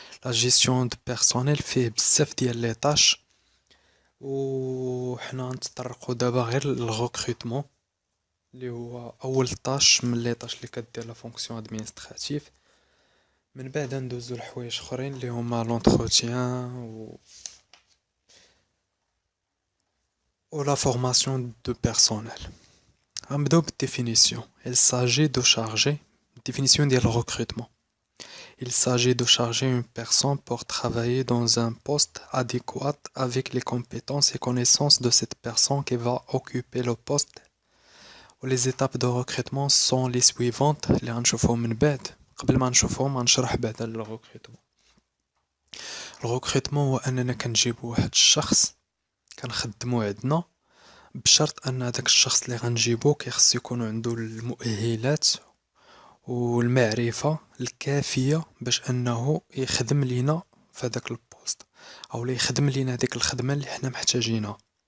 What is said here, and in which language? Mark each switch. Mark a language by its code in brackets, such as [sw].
[ar] لا جيستيون دو بيرسونيل فيه بزاف ديال لي طاش، وحنا نتطرقوا دابا غير للغوكريتمون، اللي هو اول طاش من لي طاش اللي كدير لا فونكسيون ادمينستراتيف. من بعد ندوزو لحوايج اخرين اللي هما لونتروتيان ou la formation de personnel. نبداو بالديفينيسيون. [fr] Il s'agit de charger définition ديال recrutement. Il s'agit de charger une personne pour travailler dans un poste adéquat avec les compétences et connaissances de cette personne qui va occuper le poste. Les étapes de recrutement sont les suivantes اللي غنشوفهم من بعد. [ar] قبل ما نشوفهم غنشرح بعدا الريكروتمون. الريكروتمون هو اننا كنجيبو واحد الشخص كنخدمو عندنا، بشرط ان هذاك الشخص اللي غنجيبو كيخص يكون عنده المؤهلات والمعرفة الكافية باش انه يخدم لينا في هذاك البوست، او اللي يخدم لينا هذيك الخدمة اللي حنا محتاجينها.